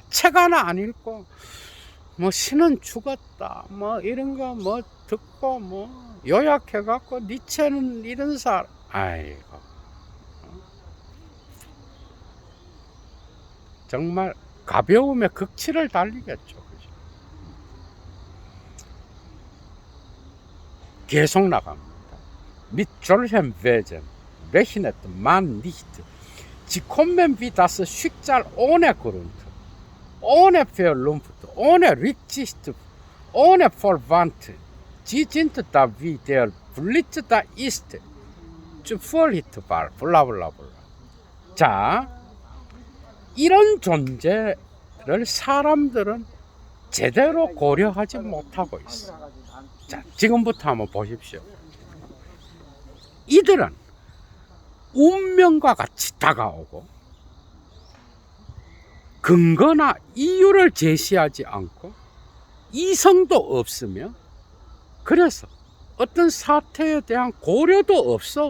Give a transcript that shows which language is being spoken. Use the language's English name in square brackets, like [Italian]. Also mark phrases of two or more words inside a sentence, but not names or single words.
[Korean] 책 하나 안 읽고 뭐 신은 죽었다 뭐 이런 거 뭐 듣고 뭐 요약해 갖고 니체는 이런 사람. 아이고, 정말 가벼움의 극치를 달리겠죠. 그죠? 계속 나갑니다. [German] Mit solchem Wesen rechnet man nicht. Sie kommen wie das Schicksal ohne Grund, ohne Vernunft, ohne Rücksicht, ohne Verwandte. Sie sind da wie der Blitz da ist, zufälligbar, 블라블라블라. [Korean] 자, 이런 존재를 사람들은 제대로 고려하지 못하고 있어. 자, 지금부터 한번 보십시오. 이들은 운명과 같이 다가오고 근거나 이유를 제시하지 않고 이성도 없으며 그래서 어떤 사태에 대한 고려도 없어.